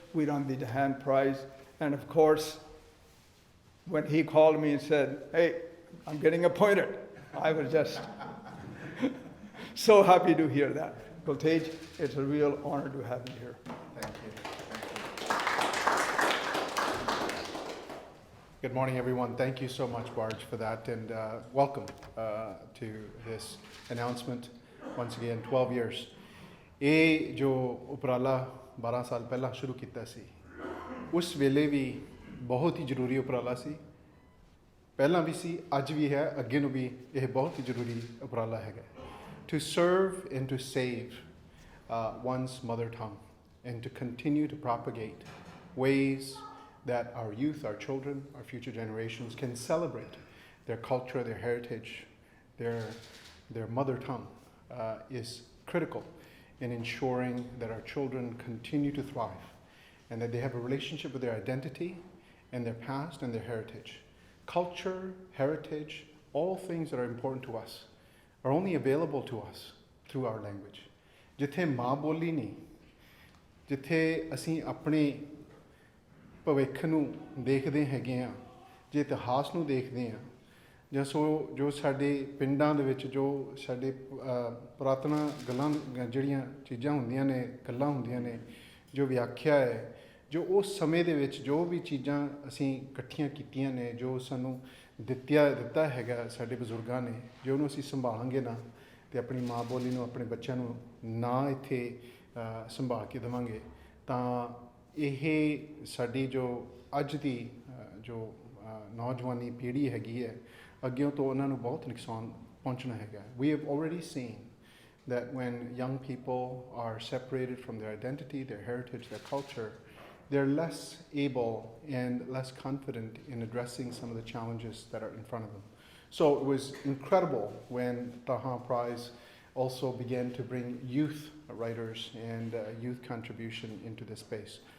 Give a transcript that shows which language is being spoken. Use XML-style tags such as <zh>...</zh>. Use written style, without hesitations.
<en>we run the Dhahan Prize. And of course, when he called me and said, hey, I'm getting appointed, I was just so happy to hear that. Gultej, it's a real honor to have you here. Thank you. Good morning, everyone. Thank you so much, Barge, for that, and welcome to this announcement. Once again, 12 years.</en> <pa>ਇਹ ਜੋ ਉਪਰਾਲਾ 12 ਸਾਲ ਪਹਿਲਾਂ ਸ਼ੁਰੂ ਕੀਤਾ ਸੀ, ਉਸ ਵੇਲੇ ਵੀ ਬਹੁਤ ਹੀ ਜ਼ਰੂਰੀ ਉਪਰਾਲਾ ਸੀ। ਪਹਿਲਾਂ ਵੀ ਸੀ, ਅੱਜ ਵੀ ਹੈ, ਅੱਗੇ ਨੂੰ ਵੀ ਇਹ ਬਹੁਤ ਹੀ ਜ਼ਰੂਰੀ ਉਪਰਾਲਾ ਹੈਗਾ।</pa> <en>To serve and to save one's mother tongue and to continue to propagate ways that our youth, our children, our future generations can celebrate their culture, their heritage, their mother tongue is critical in ensuring that our children continue to thrive and that they have a relationship with their identity and their past and their heritage. Culture, heritage, all things that are important to us are only available to us through our language.</en> <pa>ਜਿੱਥੇ ਮਾਂ ਬੋਲੀ ਨਹੀਂ, ਜਿੱਥੇ ਅਸੀਂ ਆਪਣੇ ਭਵਿੱਖ ਨੂੰ ਦੇਖਦੇ ਹੈਗੇ ਹਾਂ, ਜੇ ਇਤਿਹਾਸ ਨੂੰ ਦੇਖਦੇ ਹਾਂ, ਜਾਂ ਜੋ ਸਾਡੇ ਪਿੰਡਾਂ ਦੇ ਵਿੱਚ ਜੋ ਸਾਡੇ ਪੁਰਾਤਨ ਗੱਲਾਂ ਜਿਹੜੀਆਂ ਚੀਜ਼ਾਂ ਹੁੰਦੀਆਂ ਨੇ, ਗੱਲਾਂ ਹੁੰਦੀਆਂ ਨੇ, ਜੋ ਵਿਆਖਿਆ ਹੈ, ਜੋ ਉਸ ਸਮੇਂ ਦੇ ਵਿੱਚ ਜੋ ਵੀ ਚੀਜ਼ਾਂ ਅਸੀਂ ਇਕੱਠੀਆਂ ਕੀਤੀਆਂ ਨੇ, ਜੋ ਸਾਨੂੰ ਦਿੱਤਾ ਹੈਗਾ ਸਾਡੇ ਬਜ਼ੁਰਗਾਂ ਨੇ, ਜੇ ਉਹਨੂੰ ਅਸੀਂ ਸੰਭਾਲਾਂਗੇ ਨਾ ਅਤੇ ਆਪਣੀ ਮਾਂ ਬੋਲੀ ਨੂੰ ਆਪਣੇ ਬੱਚਿਆਂ ਨੂੰ ਨਾ ਇੱਥੇ ਸੰਭਾਲ ਕੇ ਦੇਵਾਂਗੇ, ਤਾਂ ਇਹ ਸਾਡੀ ਜੋ ਅੱਜ ਦੀ ਜੋ ਨੌਜਵਾਨੀ ਪੀੜ੍ਹੀ ਹੈਗੀ ਹੈ, ਅੱਗਿਓਂ ਤੋਂ ਉਹਨਾਂ ਨੂੰ ਬਹੁਤ ਨੁਕਸਾਨ ਪਹੁੰਚਣਾ ਹੈਗਾ।</pa> <en>We have already seen that when young people are separated from their identity, their heritage, their culture, they're less able and less confident in addressing some of the challenges that are in front of them. So it was incredible when Dhahan Prize also began to bring youth writers and youth contribution into this space.</en>